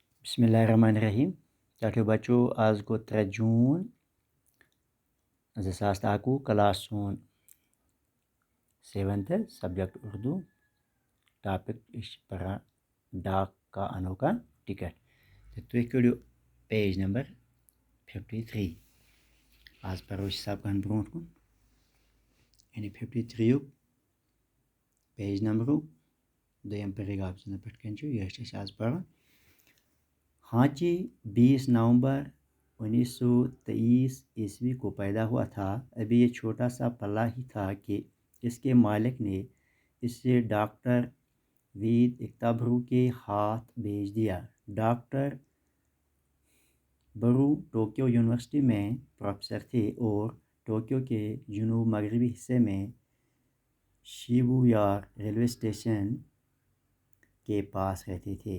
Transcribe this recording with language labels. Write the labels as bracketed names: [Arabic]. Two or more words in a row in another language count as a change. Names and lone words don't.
[Arabic] بسم اللہ الرحمن الرحیم [Kashmiri] ٹھیک بچو آز گو 3 جون 2021 کلاس سون 7th سبجیکٹ اردو ٹاپک پڑھان ڈاک کا انوکھا ٹکٹ تو تھی کڑو [English] page number [Kashmiri] 53 آز پڑھو سبقن برو کن یعنی 53 [English] page number [Kashmiri] دویم پیراگراف پہ کن یہ آز پڑھان ہانچی 20 نومبر 1923 [Urdu] عیسوی کو پیدا ہوا تھا. ابھی یہ چھوٹا سا پلا ہی تھا کہ اس کے مالک نے اسے ڈاکٹر وید اکتابرو کے ہاتھ بھیج دیا. ڈاکٹر برو ٹوکیو یونیورسٹی میں پروفیسر تھے اور ٹوکیو کے جنوب مغربی حصے میں شیبویا ریلوے اسٹیشن کے پاس رہتے تھے.